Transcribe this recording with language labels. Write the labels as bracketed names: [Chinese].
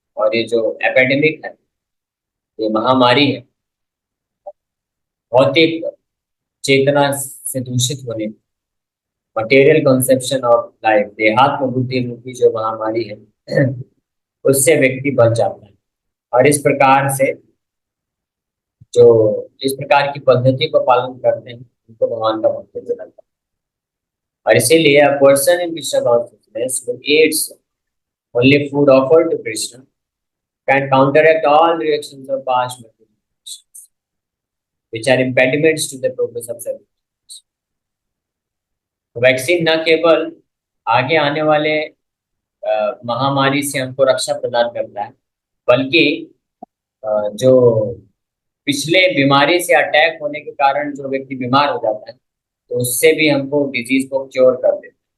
[Hindi] और ये जो एपिडेमिक है, ये महामारी है, भौतिक चेतना से दूषित होने, [English] material conception of life, [Hindi] देहात्म बुद्धि रूपी जो महामारी है, उससे व्यक्ति बच जाता है। और इस प्रकार से जो इस प्रकार की पद्धति को पालन करते हैं उनको भगवान का भक्त कहलाता है। और इसीलिए [English] a person in Krishna consciousness who eats only food offered to Krishna can counteract all reactions of past material which are impediments to the progress of self. [Hindi] Vaccine न केवल आगे आने वाले महामारी से हमको रक्षा प्रदान करता है, बल्कि जो पिछले बीमारी से अटैक होने के कारण जो व्यक्ति बीमार हो जाता है, तो उससे भी हमको डिजीज को क्योर कर देता है।